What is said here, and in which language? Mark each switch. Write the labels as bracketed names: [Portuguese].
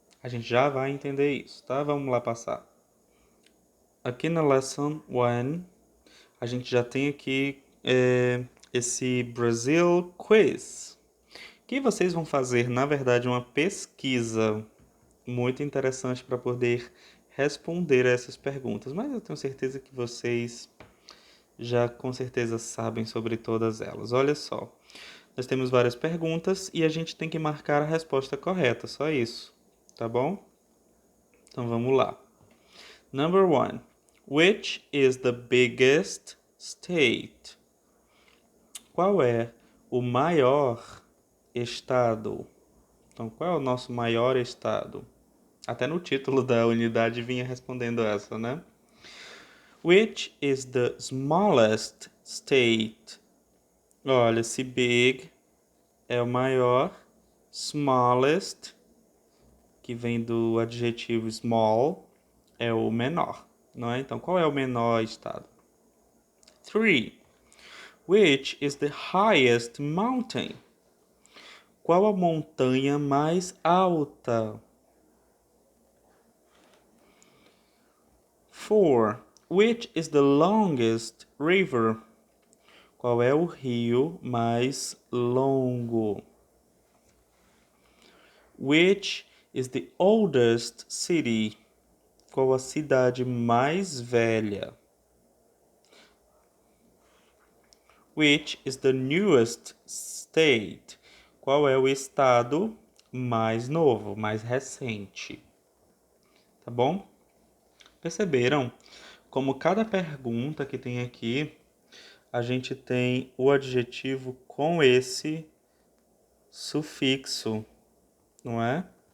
[Portuguese] A gente já vai entender isso, tá? Vamos lá passar. Aqui na Lesson 1, a gente já tem aqui esse Brazil Quiz, que vocês vão fazer, na verdade, uma pesquisa muito interessante para poder responder a essas perguntas. Mas eu tenho certeza que vocês já com certeza sabem sobre todas elas. Olha só, nós temos várias perguntas e a gente tem que marcar a resposta correta, só isso, tá bom? Então vamos lá. [English] Number 1. Which is the biggest state? [Portuguese] Qual é o maior estado? Então, qual é o nosso maior estado? Até no título da unidade vinha respondendo essa, né? [English] Which is the smallest state? [Portuguese] Olha, se big é o maior, smallest, que vem do adjetivo small, é o menor, não é? Então, qual é o menor estado? 3. [English] Which is the highest mountain? [Portuguese] Qual a montanha mais alta? 4. [English] Which is the longest river? [Portuguese] Qual é o rio mais longo? [English] Which is the oldest city? [Portuguese] Qual a cidade mais velha? [English] Which is the newest state? [Portuguese] Qual é o estado mais novo, mais recente? Tá bom? Perceberam como cada pergunta que tem aqui, a gente tem o adjetivo com esse sufixo, não é?